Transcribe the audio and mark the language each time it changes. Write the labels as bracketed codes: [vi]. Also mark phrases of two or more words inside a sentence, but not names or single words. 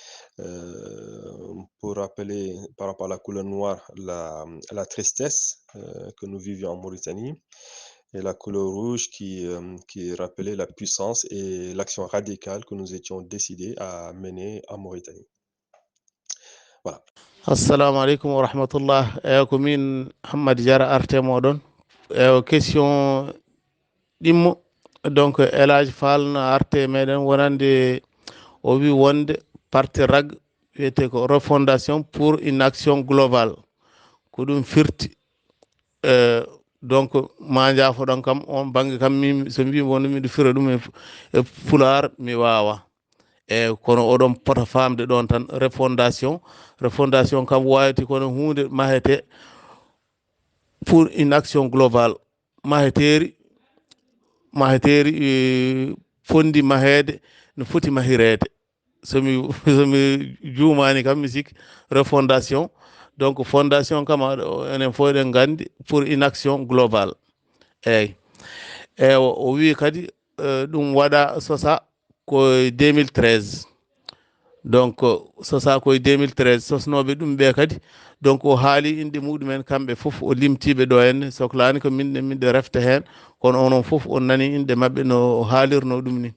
[fr] pour rappeler, par rapport à la couleur noire, la tristesse que nous vivions en Mauritanie, et la couleur rouge qui rappelait la puissance et l'action radicale que nous étions décidés à mener en Mauritanie. Voilà. [ar] assalamu aleykum wa rahmatullah. [ff] Eyi ko min Hammad Diarra arte moɗon. Eyi question ɗimmo donc Elage Fall no arte meɗen wonande o wi wonde parti RAG wiyete ko [fr] refondation pour une action globale [ff] ko ɗum firti. Donc ma jafoɗon kam on banggue kam min so mbimi wonde miɗo fira ɗum e Pulaar mi wawa. Kono oɗon pota famde ɗon tan refondation kam wayati kono hunde mahete [fr] pour une action globale [ff] maheteri fondi mahede no foti mahirede somi juumani kam mi sikki [fr] refondation donc fondation [ff] kam enen fof eɗen gandi [fr] pour une action globale. [ff] eyyi o wi kadi ɗum waɗa sosa ko 2013 donc sosa koye 2013 sosnoɓe ɗum ɓe kadi donc o haali inde muɗumen kamɓe fof o limtiɓe ɗo henne sohlani ko minɗe refta hen kono onon fof on nani inde mabɓe no haalirno ɗum ni.